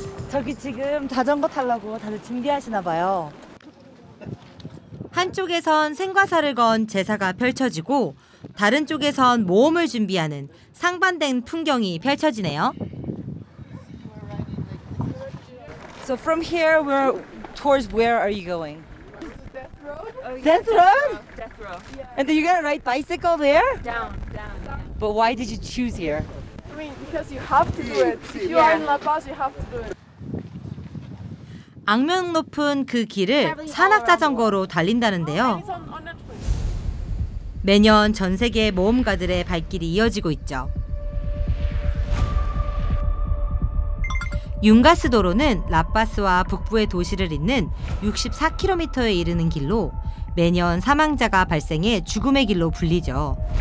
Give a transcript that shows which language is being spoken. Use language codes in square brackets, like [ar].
[ko] 저기 지금 자전거 타려고 다들 준비하시나 봐요. 한쪽에선 생과사를 건 제사가 펼쳐지고 다른 쪽에선 모험을 준비하는 상반된 풍경이 펼쳐지네요. [en] So from here, towards where are you going? Death Road? Death Row. And then you're gonna ride bicycle there? Down. But why did you choose here? I mean, because you have to do it. If you are in La Paz, you have to do it. [ko] 악명 높은 그 길을 산악자전거로 달린다는데요. 매년 전 세계 모험가들의 발길이 이어지고 있죠. 융가스 도로는 라파스와 북부의 도시를 잇는 64km에 이르는 길로 매년 사망자가 발생해 죽음의 길로 불리죠.